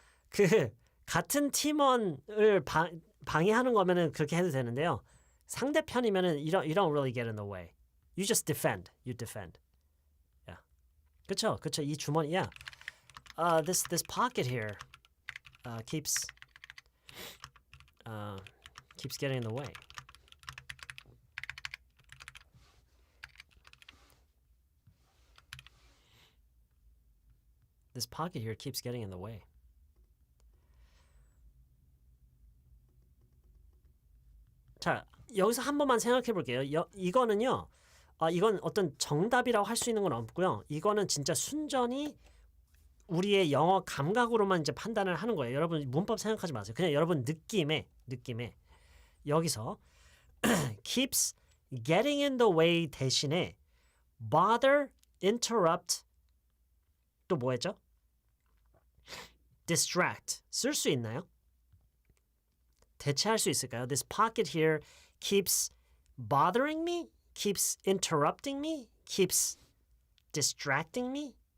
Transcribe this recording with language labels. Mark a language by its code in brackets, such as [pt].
[ko] 그 같은 팀원을 방해하는 거면은 그렇게 해도 되는데요. 상대편이면은 [en] you don't really get in the way. You just defend. You defend. Yeah. [ko] 그쵸. 이 주머니. [en] Yeah. This pocket here keeps getting in the way. This pocket here keeps getting in the way. [ko] 자, 여기서 한 번만 생각해 볼게요. 이거는요. 이건 어떤 정답이라고 할 수 있는 건 없고요. 이거는 진짜 순전히 우리의 영어 감각으로만 이제 판단을 하는 거예요. 여러분 문법 생각하지 마세요. 그냥 여러분 느낌에 여기서 keeps getting in the way 대신에 bother, interrupt 또 뭐 했죠? distract 쓸 수 있나요? 대체할 수 있을까요? [en] This pocket here keeps bothering me, keeps interrupting me, keeps distracting me.